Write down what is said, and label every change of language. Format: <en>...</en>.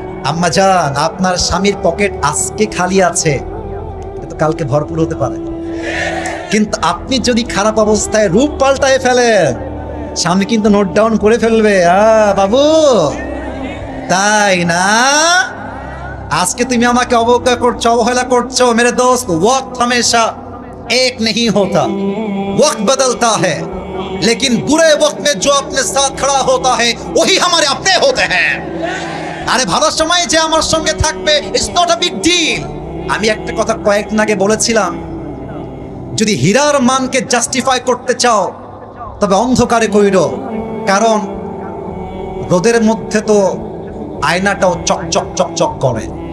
<bn>আম্মা জান, আপনার স্বামীর পকেট আজকে খালি আছে, কিন্তু কালকে ভরপুর হতে পারে। কিন্তু আপনি যদি খারাপ অবস্থায় রূপ পাল্টায় ফেলেন, স্বামী কিন্তু নোট ডাউন করে ফেলবে। বাবু, তাই না? আজকে তুমি আমাকে অবজ্ঞা করছো, অবহেলা করছো।</bn> <hi>মেরে দোস্ত, वक्त हमेशा एक नहीं होता, वक्त बदलता है, लेकिन बुरे वक्त में जो अपने साथ खड़ा होता है वही हमारे अपने होते हैं।</hi> <bn>আরে ভালো সময় যে আমার সঙ্গে থাকবে,</bn> <en>It's not a big deal.</en> <bn>আমি একটা কথা কয়েকদিন আগে বলেছিলাম, যদি হীরার মানকে জাস্টিফাই করতে চাও তবে অন্ধকারে কইরো, কারণ রোদের মধ্যে তো আয়নাটাও চকচক চকচক করে।</bn>